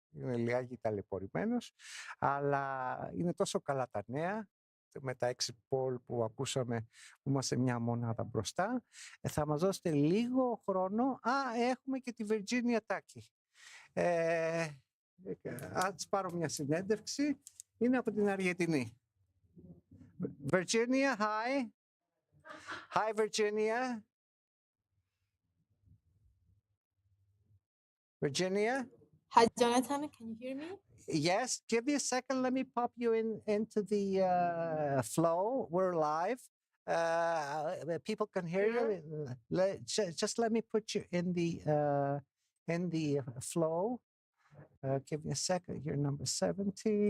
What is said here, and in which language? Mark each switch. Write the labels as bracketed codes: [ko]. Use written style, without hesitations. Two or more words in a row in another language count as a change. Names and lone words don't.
[el] Είναι λιγάκι ταλαιπωρημένος, αλλά είναι τόσο καλά τα νέα. Με τα exit poll που ακούσαμε, που είμαστε μια μονάδα μπροστά. Θα μας δώσετε λίγο χρόνο. Έχουμε και τη Virginia Taki. Ας πάρω μια συνέντευξη. Είναι από την Αργεντινή. [en] Virginia, hi. Hi, Virginia. Virginia? Hi, Jonathan. Can you hear me? Yes. Give me a second. Let me pop you into the flow. We're live. People can hear you. Just let me put you in the flow. Give me a second. You're number 17.